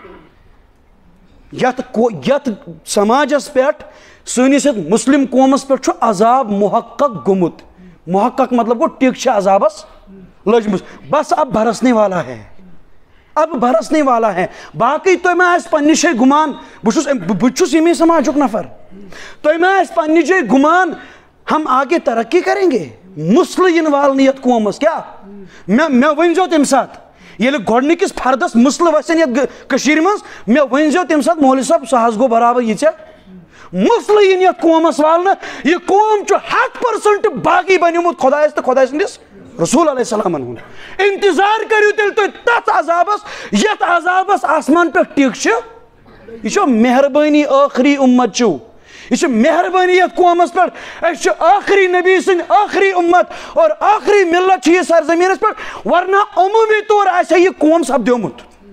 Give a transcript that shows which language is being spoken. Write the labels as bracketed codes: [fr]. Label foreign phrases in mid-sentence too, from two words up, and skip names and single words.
[ks] یتھ سماجس پٮ۪ٹھ سٲنِس یتھ مُسلِم قومس پٮ۪ٹھ چھُ عذاب محقق گوٚمُت محقق مطلب گوٚو ٹِک چھِ عذابس لٔجمٕژ [ur] بس اب برسنے والا ہے [ks] باقٕے تۄہہِ ما آسہِ پننہِ جایہِ گُمان بہٕ چھُس ییٚمے سماجُک نفر تۄہہِ ما آسہِ پننہِ جایہِ گُمان [ur] ہم آگے ترقی کریں گے [ks] مسلہٕ یِنہٕ والنہٕ یتھ قومس کیٛاہ مےٚ ؤنۍزیو تمہِ ساتہٕ ییٚلہِ گۄڈنِکِس فردس مسلہٕ وسن یتھ کٔشیٖرِ منٛز مےٚ ؤنۍزیو تمہِ ساتہٕ مولوی صٲب سُہ حظ گوٚو برابر یہِ ژےٚ مسلہٕ یِن یتھ قومس والنہٕ یہِ قوم چھُ 100% باقٕے بنیومُت خۄدایس تہٕ خۄداے سٕنٛدِس رسوٗل علیہ السلامن ہُنٛد انتظار کٔرِو تیٚلہِ تُہۍ تتھ عذابس یتھ عذابس آسمان پٮ۪ٹھ ٹِک چھِ یہِ چھو مہربٲنی ٲخری اُمت چھُو یہ چھِ مہربٲنی یتھ قومس پٮ۪ٹھ أسۍ چھِ ٲخری نبی سٕنٛدۍ ٲخری اُمت اور ٲخری ملت چھِ یہِ سرزمیٖنس پٮ۪ٹھ ورنہ عموٗمی طور آسہِ ہا یہِ قوم سپدیومُت